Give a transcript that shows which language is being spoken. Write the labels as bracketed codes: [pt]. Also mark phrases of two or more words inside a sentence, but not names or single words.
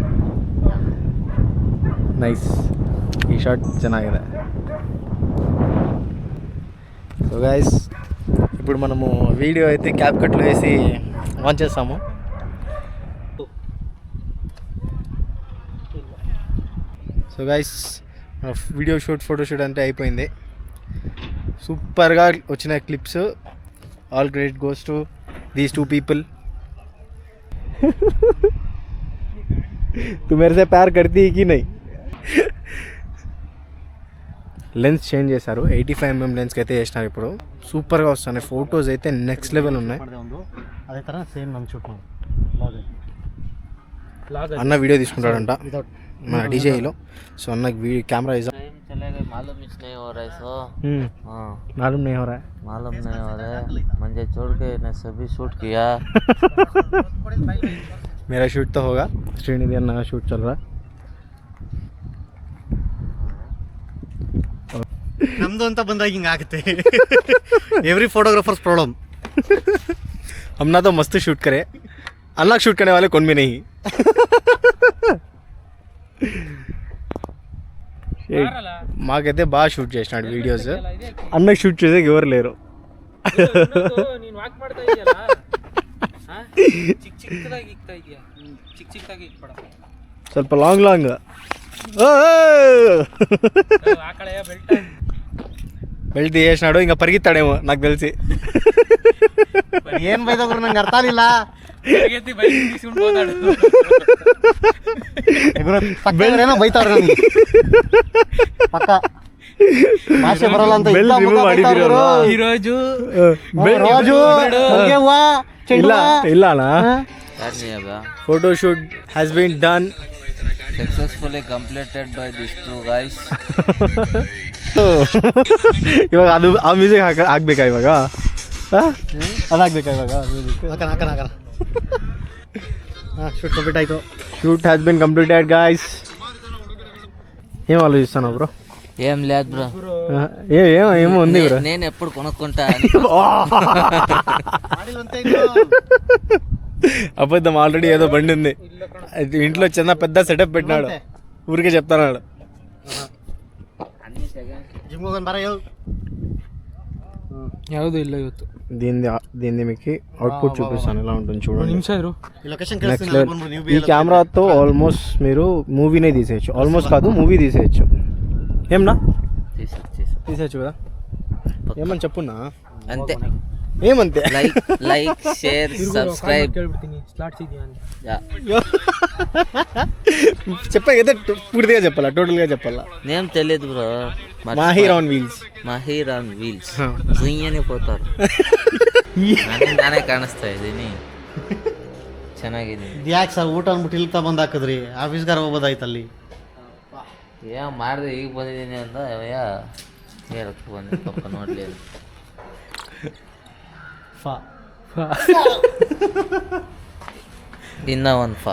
[kn] ನೈಸ್, ಈ ಶಾಟ್ ಚೆನ್ನಾಗಿದೆ. [en] so guys, [te] ఇప్పుడు మనము వీడియో అయితే క్యాప్ కట్లో వేసి ఆన్ చేస్తాము. [en] so guys, video shoot, photo shoot [te] అంటే అయిపోయింది. సూపర్గా వచ్చిన క్లిప్స్. [en] all credit goes to these 2 people. [hi] तू मेरे से प्यार करती है कि नहीं? [te] లెన్స్ చేంజ్ చేశారు. 85mm లెన్స్కి అయితే వేసినారు. ఇప్పుడు సూపర్గా వస్తున్నాయి ఫొటోస్ అయితే, [en] next level [te] ఉన్నాయి. అదే తర సేమ్ [kn] ನಮ್ಮ ಶೂಟ್ [te] అన్న వీడియో తీసుకుంటాడంట మన డీజేలో. సో అన్నకి కెమెరా ఇస్ [hi] मालूम नहीं हो रहा है सो मालूम नहीं हो रहा है मुझे छोड़ के ने सभी शूट किया. मेरा शूट तो होगा. श्रीनिधि अन्ना का शूट चल रहा है. [kn] ನಮ್ದು ಅಂತ ಬಂದಾಗ ಹಿಂಗಾಗುತ್ತೆ. [en] every photographer's problem. [hi] हम ना तो मस्त शूट करे, अलग शूट करने वाले कौन भी नहीं. [te] మాకైతే బాగా షూట్ చేసినాడు వీడియోస్. అన్నకి షూట్ చేసేకి ఎవరు లేరు. ಸ್ವಲ್ಪ [en] long long belt [te] తీసేసినాడు. ఇంకా పరిగెత్తాడేమో నాకు తెలిసి. [kn] ಏನ್ ಬೈದವ್ರು ನಂಗೆ ಅರ್ಥ ಆಗಿಲ್ಲ. ಏನೋ ಬೈತಾವ್ರೆ ನನಗೆ ಪಕ್ಕ ಭಾಷೆ ಬರಲ್ಲ ಅಂತ. [te] ఈరోజు రోజు [kn] ಇಲ್ಲ ಅಣ್ಣ. [en] photo shoot has been done successfully completed by these two guys. [kn] ಇವಾಗ ಅದು ಆ ಮ್ಯೂಸಿಕ್ ಹಾಕ್ಬೇಕಾ ಇವಾಗ? ಅದಾಗಬೇಕಾ ಇವಾಗ ಮ್ಯೂಸಿಕ್? ಹಾಕೋಣ. [en] shoot complete [kn] ಆಯಿತು. [en] shoot has been completed guys. [te] ఏం ఆలోచిస్తాను బ్రో? ఏం లేదు బ్రో. ఏమో ఉంది బ్రో. నేను ఎప్పుడు కొనుక్కుంటా. అబద్ధం. ఆల్రెడీ ఏదో బండి ఉంది ఇంట్లో, చిన్న పెద్ద సెటప్ పెట్టినాడు. ఊరికే చెప్తాడు. [kn] ಯಾವುದು ಇಲ್ಲ ಇವತ್ತು. [te] దీన్ని మీకు అవుట్పుట్ చూపిస్తాను ఎలా ఉంటుంది చూడండి. నిమిష [en] next level. [te] ఈ కెమెరాతో ఆల్మోస్ట్ మీరు మూవీనే తీసేయచ్చు. ఆల్మోస్ట్ కాదు, మూవీ తీసేయచ్చు. ఏమన్నా తీసేయచ్చు కదా? ఏమని చెప్పున్నా అంతే. ఏమంతే. [en] like share subscribe. [te] చెప్పా కదా, పూర్తిగా చెప్పాలా, టోటల్గా చెప్పాలా? నేమ్ తెలియదు బ్రో. మాహిర్ ఆన్ వీల్స్ ಜುಯ್ಯನೆ పోతారు. [kn] ನಾನೇ ಕಾಣಿಸ್ತಾ ಇದ್ದೀನಿ. ಚೆನ್ನಾಗಿದೆ. ಯಾಕೆ ಸರ್ ಊಟ ಅಂದ್ಬಿಟ್ಟು ಇಲ್ಲಿ ತಗೊಂಡು ಹಾಕಿದ್ರಿ? ಆಫೀಸ್ಗಾರ ಹೋಗ್ಬೋದಾಯ್ತು ಅಲ್ಲಿ. ಏನ್ ಮಾಡಿದೆ ಈಗ ಬಂದಿದ್ದೀನಿ ಅಂತ ಹೇಳಕ್ಕೆ ಬಂದೆ. ಪಾಪ ನೋಡ್ಲಿ. ಇನ್ನ ಒಂದು ಫಾ